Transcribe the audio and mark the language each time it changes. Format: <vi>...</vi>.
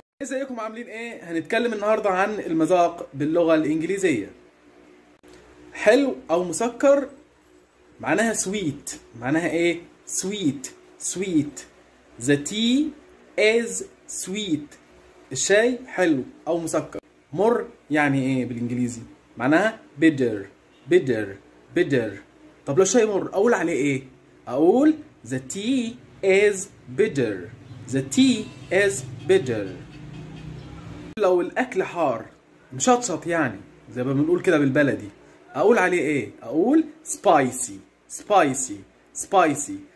<ar>ازيكم عاملين ايه؟ هنتكلم النهارده عن المذاق باللغه الانجليزيه. حلو او مسكر معناها سويت. معناها ايه؟ سويت.</ar> <en>The tea is sweet.</en> <ar>الشاي حلو او مسكر. مر يعني ايه بالانجليزي؟ معناها</ar> <en>bitter bitter bitter.</en> <ar>طب لو شيء مر اقول عليه ايه؟ اقول</ar> <en>the tea is bitter. the tea is bitter.</en> <ar>لو الاكل حار مشطشط يعني زي ما بنقول كده بالبلدي اقول عليه ايه؟ اقول</ar> <en>spicy spicy spicy.</en>